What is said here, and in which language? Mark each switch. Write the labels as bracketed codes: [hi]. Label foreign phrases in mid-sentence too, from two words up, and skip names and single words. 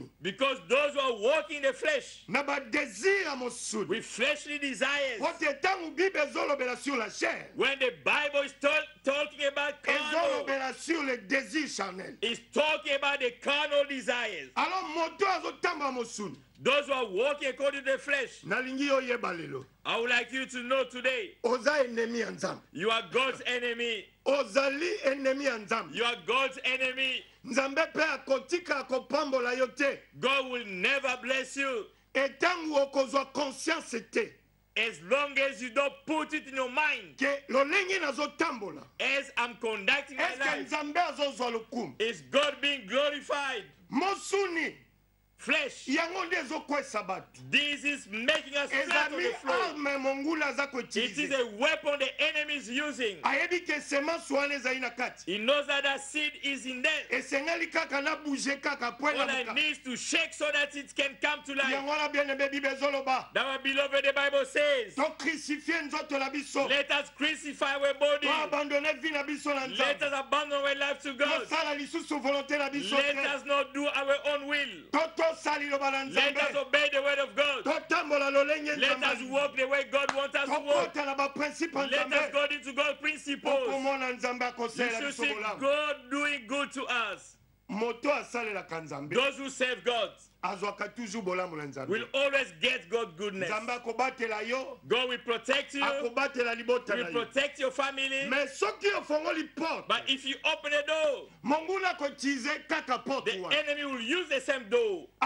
[en] Because those who are walking in the flesh [ln] Na ba désir ya mosuni. [en] with fleshly desires, [ln] Pote tangu Bible ezolobela [fr] sur la chair. [en] when the Bible is talking about carnal, [ln] Ezolobela [fr] sur le désir charnel. [en] it's talking about the carnal desires. [ln] Alors moto azotambola mosuni. [en] Those who are walking according to the flesh, [ln] Nalingi yo yeba lelo. [en] I would like you to know today, [ln] Oza ennemi ya Nzambe. [en] you are God's enemy. [ln] Ozali ennemi ya Nzambe. [en] You are God's enemy. [ln] Nzambe pe akotika akopambola yo te. [en] God will never bless you [ln] Etangu okozwa conscience te. [en] as long as you don't put it in your mind. [ln] Ke lolenge nazotambola. [en] As I'm conducting my [fr] Est-ce que [en] life, [ln] Nzambe azozwa lokumu? [en] is God being glorified? [ln] Mosuni [en] Flesh. [ln] yango nde ezokwesa bato. [en] This is making us flat on [ln] Ezali [en] the floor. [ln] arme mongulu aza [en] It is [ln] koutilize. [en] a weapon the enemy is using. [ln] Ayebi ke semence wana ezali na kati. [en] He knows that that seed is in there. [ln] Esengeli kaka na bouge kaka po [en] All I [ln] enamuka. [en] need to shake so that it can come to life. [ln] Yango wana [fr] bien aimé [ln] Bible ezoloba. [en] That our beloved, the Bible says, [ln] To crucifie nzoto na biso. [en] let us crucify our body. [ln] To abandonner vie na biso na [en] Let [ln] Nzambe. [en] us abandon our life to God. [ln] Tosala lisusu volonté na biso [en] Let [ln] te. [en] us not do our own will. [ln] Tosala liloba na [en] Let us [ln] Nzambe. [en] obey the word of God. [ln] Totambola lolenge [en] Let us [ln] Nzambe. [en] walk the way God wants us to walk. [ln] Tokota na ba principe ya [en] Let us [ln] Nzambe. [en] go into God's principles. [ln] Okomona Nzambe [en] You [ln] akosela [en] should [ln] biso [en] see [ln] bolamu. [en] God doing good to us. Those who serve God will always get God's goodness. God will protect you. Will protect your family. But if you open a door, the enemy will use the same door.